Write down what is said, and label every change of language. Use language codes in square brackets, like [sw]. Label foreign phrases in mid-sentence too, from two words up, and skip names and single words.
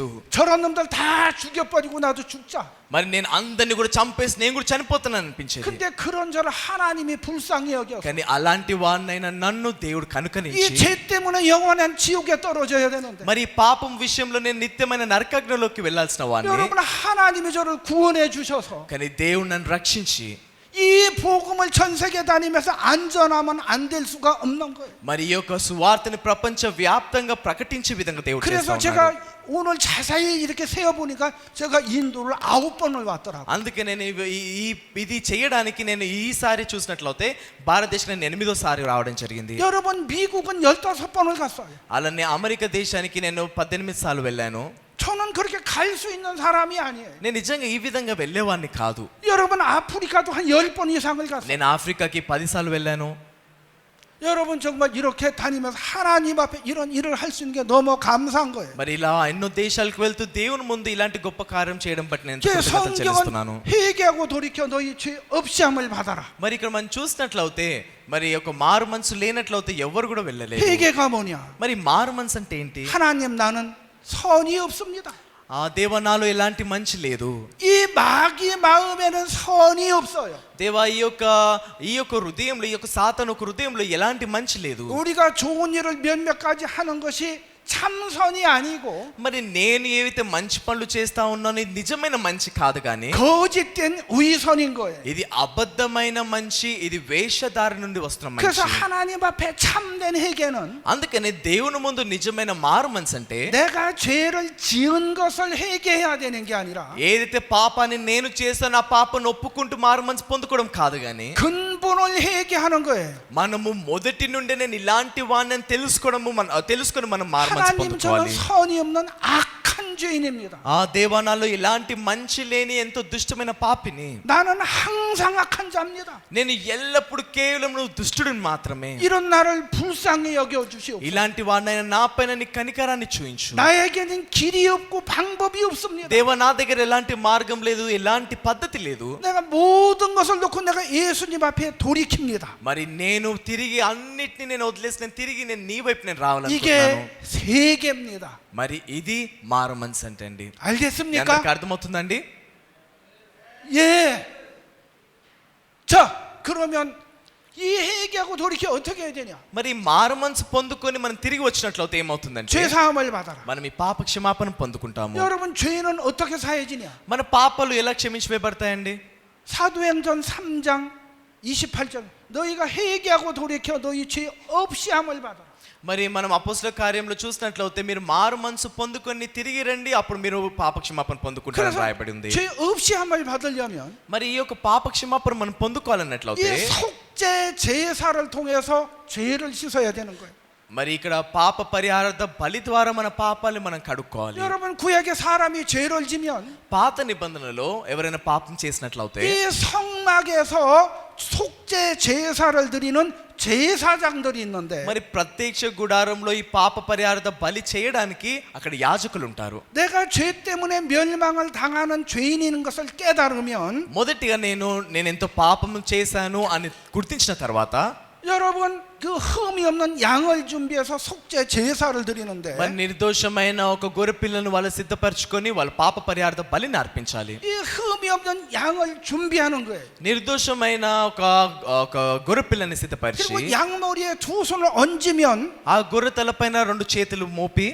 [ko] 저런 놈들 다 죽여버리고 나도 죽자. [te] మరి నేను అందరిని కూడా చంపేసి నేను కూడా చనిపోతాను అనిపించేది. [ko] 근데 그런 저를 하나님이 불쌍히 여겨서 [te] కానీ అలాంటి వాడినైనా నన్ను దేవుడు [ko] 이 [te] కనుకరించి [ko] 죄 때문에 영원한 지옥에 떨어져야 되는데 [te] మరి ఈ పాపం విషయంలో నేను నిత్యమైన నరకాగ్నిలోకి వెళ్ళాల్సిన వాడిని. [ko] 여러분 하나님이 저를 구원해 주셔서 [te] కానీ దేవుడు నన్ను రక్షించి [ko] 이 복음을 전 세계 다니면서 안전하면 안 될 수가 없는 거예요. [te] మరి ఈ యొక్క సువార్తని ప్రపంచ వ్యాప్తంగా ప్రకటించే విధంగా దేవుడు [ko] 그래서 [te] చేస్తా [ko] 제가 [te] ఉన్నాడు. [ko] 오늘 자세히 이렇게 세어 보니까 제가 인도를 9번을 왔더라고요. [te] అందుకే నేను ఇది చేయడానికి నేను ఈసారి చూసినట్లయితే భారతదేశం నేను 8వ సారి రావడం జరిగింది. [ko] 여러분 미국은 15번을 갔어요. [te] అలానే అమెరికా దేశానికి నేను 18 సార్లు వెళ్ళాను. [ko] 저는 그렇게 갈 수 있는 사람이 아니에요. [te] నేను నిజంగా ఈ విధంగా వెళ్ళేవాడిని కాదు. [ko] 여러분 아프리카도 한 10번 이상을 갔어요. [te] నేను ఆఫ్రికాకి 10 సార్లు వెళ్ళాను. [ko] 여러분 정말 이렇게 다니면서 하나님 앞에 이런 일을 할 수 있는 게 너무 감사한 거예요. [te] మరి ఇలా ఎన్నో దేశాలకు వెళ్తూ దేవుని ముందు ఇలాంటి గొప్ప కార్యం చేయడం బట్టి నేను [ko] 제 [te] కృతజ్ఞతలు చెల్లిస్తున్నాను. [ko] 성경은 회개하고 돌이켜 너희 죄 없이함을 받아라. [te] మరి ఇక్కడ మనం చూసినట్లయితే మరి ఒక మారు మనసు లేనట్లయితే ఎవరు కూడా వెళ్ళలేదు. [ko] 회개가 뭐냐? [te] మరి మారు మనసు అంటే ఏంటి? [ko] 하나님 나는 선이 없습니다. [te] ఆ దేవా నాలో ఎలాంటి మంచి లేదు. [ko] 이 마귀 마음에는 선이 없어요. [te] దేవా ఈ యొక్క హృదయంలో ఈ యొక్క సాతాను హృదయంలో ఎలాంటి మంచి లేదు. [ko] 우리가 좋은 일을 몇몇 가지 하는 것이 참선이 아니고 [te] మరి నేను ఏవైతే మంచి పనులు చేస్తా ఉన్నానో ఇది నిజమైన మంచి కాదు కానీ [ko] 거짓된 위선인 거예요. [te] ఇది అబద్ధమైన మంచి, ఇది వేషధార నుండి వస్తున్న [ko] 그래서 [te] మంచి. [ko] 하나님 앞에 참된 회개는 [te] అందుకని దేవుని ముందు నిజమైన మారు మనసు అంటే [ko] 내가 죄를 지은 것을 회개해야 되는 게 아니라 [te] ఏదైతే పాపాన్ని నేను చేశానో ఆ పాపాన్ని ఒప్పుకుంటూ మారు మనసు పొందుకోవడం కాదు కానీ [ko] 근본을 회개하는 거예요. [te] మనము మొదటి నుండి నేను ఇలాంటి వాడిని తెలుసుకొని మనం మారు మనసు [ko] 하나님 저는 [te] పొందుకోవాలి. [ko] 선이 없는 악한 죄인입니다. [te] ఆ దేవానాల్లో ఇలాంటి మంచి లేని ఎంతో దుష్టమైన పాపిని. [ko] 나는 항상 악한 자입니다. [te] నేను ఎల్లప్పుడు కేవలం నువ్వు దుష్టుడిని మాత్రమే. [ko] 이런 나를 불쌍히 여겨 주시옵소서. [te] ఇలాంటి వాడినైనా నా పైన నీ కనికరాన్ని చూయించు. [ko] 나에게는 길이 없고 방법이 없습니다. [te] దేవా నా దగ్గర ఎలాంటి మార్గం లేదు, ఎలాంటి పద్ధతి లేదు. [ko] 내가 모든 것을 놓고 내가 예수님 앞에 돌이킵니다. [te] మరి నేను తిరిగి అన్నిటిని నేను వదిలేసి తిరిగి నీ వైపు నేను [ko] 이게 [te] రావాలనుకుంటున్నాను. [ko] 세계입니다. [te] మరి ఇది మారు మనసు అంటే అండి. [ko] 알겠습니까? [te] అందరికీ అర్థమవుతుందండి? [ko] 예. 자, 그러면 이 회개하고 돌이켜 어떻게 해야 되냐? [te] మరి మారు మనసు పొందుకొని మనం తిరిగి వచ్చినట్లయితే ఏమవుతుందంటే [ko] 죄 사함을 받아라. [te] మనం ఈ పాప క్షమాపణ పొందుకుంటాము. [ko] 여러분 죄는 어떻게 사해지냐? [te] మన పాపాలు ఎలా క్షమించబడతాయండి? [ko] 사도행전 3장 28절 너희가 회개하고 돌이켜 너희 죄 없이 함을 받아라. [te] మరి మనం అపోస్తల కార్యంలో చూసినట్లయితే మీరు మారు మనసు పొందుకొని తిరిగి రండి, అప్పుడు మీరు పాప క్షమాపణ పొందుకుంటారని [ko] 그래서 [te] రాయబడి ఉంది. [ko] 죄 없이 함을 받으려면 [te] మరి ఈ యొక్క పాప క్షమాపణ మనం పొందుకోవాలన్నట్లయితే [ko] 이 속죄 제사를 통해서 죄를 씻어야 되는 거예요. [te] మరి ఇక్కడ పాప పరిహారార్థ బలి ద్వారా మన పాపాలు మనం కడుక్కోవాలి. [ko] 여러분 구약에 사람이 죄를 지면 [te] పాత నిబంధనలో ఎవరైనా పాపం చేసినట్లయితే [ko] 이 성막에서 속죄 제사를 드리는 제사장들이 있는데 [te] మరి ప్రత్యక్ష గుడారంలో ఈ పాప పరిహారార్థ బలి చేయడానికి అక్కడ యాజకులు ఉంటారు. [ko] 내가 죄 때문에 멸망을 당하는 죄인인 것을 깨달으면 [te] మొదటిగా నేను ఎంతో పాపం చేశాను అని గుర్తించిన తర్వాత [ko] 여러분 그 흠이 없는 양을 준비해서 속죄 제사를 드리는데 [te] మరి నిర్దోషమైన ఒక గొర్రె పిల్లను వాళ్ళు సిద్ధపరచుకొని వాళ్ళ పాప పరిహారార్థ బలిని అర్పించాలి. [ko] 이 흠이 없는 양을 준비하는 거예요. [te] నిర్దోషమైన ఒక గొర్రె పిల్లని సిద్ధపరిచి [ko] 그리고 양머리에 두 손을 얹으면 [te] ఆ గొర్రె తలపైన 2 చేతులు మోపి